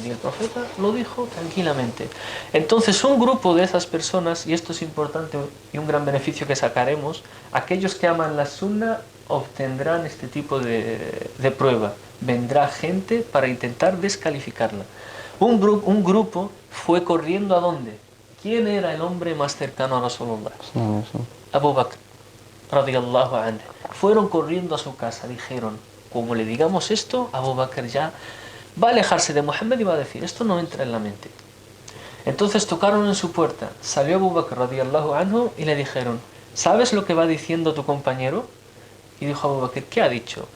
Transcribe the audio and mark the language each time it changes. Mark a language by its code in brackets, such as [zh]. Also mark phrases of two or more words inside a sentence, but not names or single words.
[es] Y el profeta lo dijo tranquilamente. Entonces, un grupo de esas personas, y esto es importante y un gran beneficio que sacaremos, aquellos que aman la sunna obtendrán este tipo de prueba. Vendrá gente para intentar descalificarla. Un grupo fue corriendo ¿a dónde? ¿Quién era el hombre más cercano a Rasulullah? Abu Bakr, [ar] رضي الله عنه. [es] Fueron corriendo a su casa, dijeron: como le digamos esto, Abu Bakr ya va a alejarse de Muhammad y va a decir: esto no entra en la mente. Entonces tocaron en su puerta, salió Abu Bakr [ar] رضي الله عنه [es] y le dijeron: ¿sabes lo que va diciendo tu compañero? Y dijo Abu Bakr: ¿qué ha dicho?